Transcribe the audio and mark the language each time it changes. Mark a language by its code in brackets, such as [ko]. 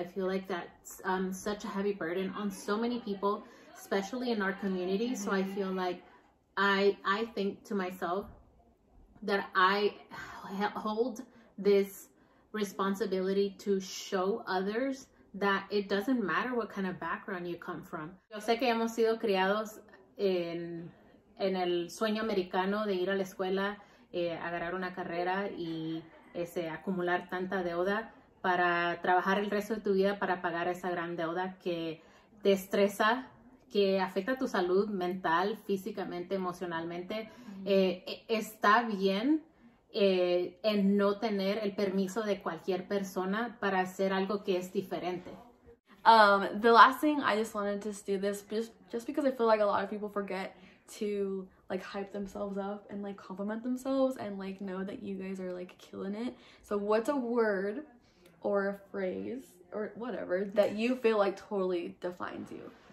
[en] I feel like that's such a heavy burden on so many people, especially in our community. So I feel like I think to myself that I hold this responsibility to show others that it doesn't matter what kind of background you come from. [es] Yo sé que hemos sido criados en el sueño americano de ir a la escuela, agarrar una carrera y acumular tanta deuda para trabajar el resto de tu vida para pagar esa gran deuda que te estresa que afecta tu salud mental, físicamente, emocionalmente, está bien en no tener el permiso de cualquier persona para hacer algo que es diferente. [en] The last thing, I just wanted to do this just because I feel like a lot of people forget to like hype themselves up and like compliment themselves and like know that you guys are like killing it. So what's a word or a phrase or whatever that you feel like totally defines you?